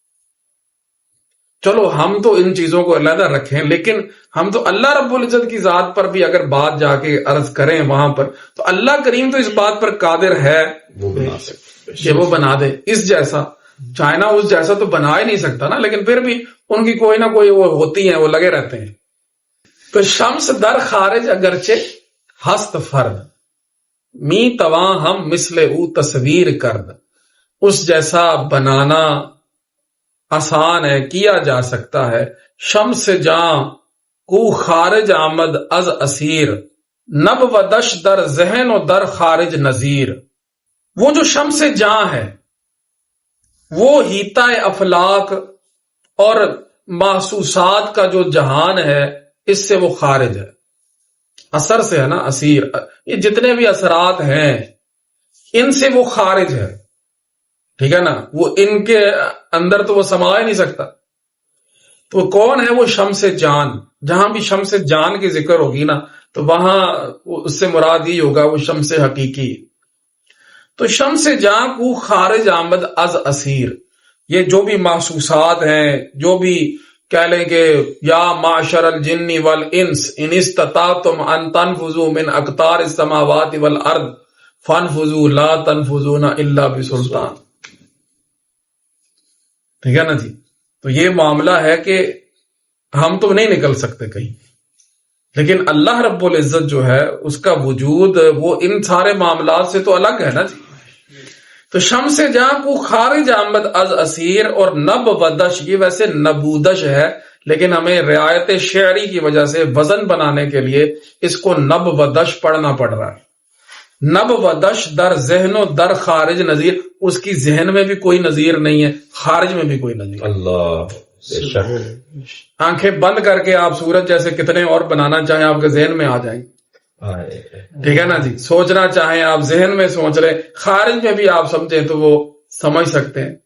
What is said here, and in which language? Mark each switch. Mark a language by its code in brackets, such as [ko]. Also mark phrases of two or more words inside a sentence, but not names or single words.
[ur] چلو ہم تو ان چیزوں کو علیحدہ رکھیں، لیکن ہم تو اللہ رب العزت کی ذات پر بھی اگر بات جا کے عرض کریں وہاں پر، تو اللہ کریم تو اس بات پر قادر ہے کہ وہ بنا دے اس جیسا. چائنا اس جیسا تو بنا ہی نہیں سکتا نا، لیکن پھر بھی ان کی کوئی نہ کوئی وہ ہوتی ہیں، وہ لگے رہتے ہیں. [fa] تو شمس در خارج اگرچہ ہست فرد، می تواں ہم مثل او تصویر کرد، [ur] اس جیسا بنانا آسان ہے، کیا جا سکتا ہے. [fa] شمس جاں کو خارج آمد از اسیر، نب و دش در ذہن و در خارج نظیر. [ur] وہ جو شمس جاں ہے وہ ہیتا افلاک اور محسوسات کا جو جہان ہے اس سے وہ خارج ہے. اثر سے ہے نا، اسیر، یہ جتنے بھی اثرات ہیں ان سے وہ خارج ہے، ٹھیک ہے نا، وہ ان کے اندر تو وہ سما ہی نہیں سکتا. تو کون ہے وہ شمس جان؟ جہاں بھی شمس جان کی ذکر ہوگی نا تو وہاں اس سے مراد ہی ہوگا وہ شمس حقیقی. [fa] تو شمس جان کو خارج آمد از اسیر، [ur] یہ جو بھی محسوسات ہیں، جو بھی کہہ لیں کہ [ar] یا معشر الجن والانس ان استطعتم ان تنفذوا من اقطار السماوات والارض فانفذوا لا تنفذون الا بسلطان. [ur] ٹھیک ہے نا جی. تو یہ معاملہ ہے کہ ہم تو نہیں نکل سکتے کہیں، لیکن اللہ رب العزت جو ہے اس کا وجود وہ ان سارے معاملات سے تو الگ ہے نا جی. تو [fa] شمس جاں کو خارج آمد از اسیر [ur] اور [fa] نب ودش، [ur] یہ ویسے نبودش ہے لیکن ہمیں رعایت شعری کی وجہ سے وزن بنانے کے لیے اس کو نب ودش پڑھنا پڑ رہا ہے. [fa] نب ودش در ذہن و در خارج نظیر، [ur] اس کی ذہن میں بھی کوئی نظیر نہیں ہے، خارج میں بھی کوئی نظیر. اللہ، آنکھیں بند کر کے آپ سورج جیسے کتنے اور بنانا چاہیں آپ کے ذہن میں آ جائیں گے، ٹھیک ہے نا جی. سوچنا چاہیں آپ ذہن میں سوچ رہے، خارج میں بھی آپ سمجھیں تو وہ سمجھ سکتے ہیں.